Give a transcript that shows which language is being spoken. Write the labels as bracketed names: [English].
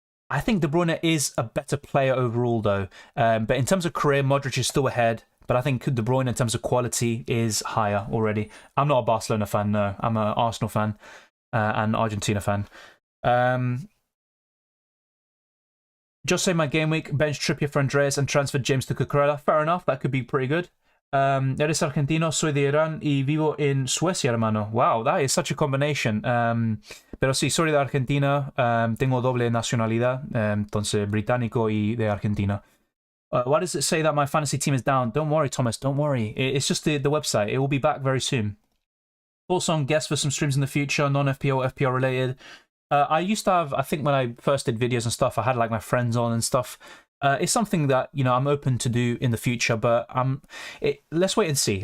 [English] I think De Bruyne is a better player overall, though. But in terms of career, Modric is still ahead, but I think De Bruyne, in terms of quality, is higher already. I'm not a Barcelona fan, no. I'm an Arsenal fan and Argentina fan. Just say my game week, bench Trippier for Andreas and transferred James to Cucurella. Fair enough, that could be pretty good. [Spanish] Eres argentino, soy de Irán y vivo en Suecia, hermano. [English] Wow, that is such a combination. [Spanish] Pero sí, soy de Argentina, tengo doble nacionalidad, entonces británico y de Argentina. [English] Why does it say that my fantasy team is down? Don't worry, Thomas, don't worry. It's just the website. It will be back very soon. Thoughts on guests for some streams in the future, non-FPL, FPL related? I used to have, I think when I first did videos and stuff, I had like my friends on and stuff. It's something that, you know, I'm open to do in the future, but let's wait and see.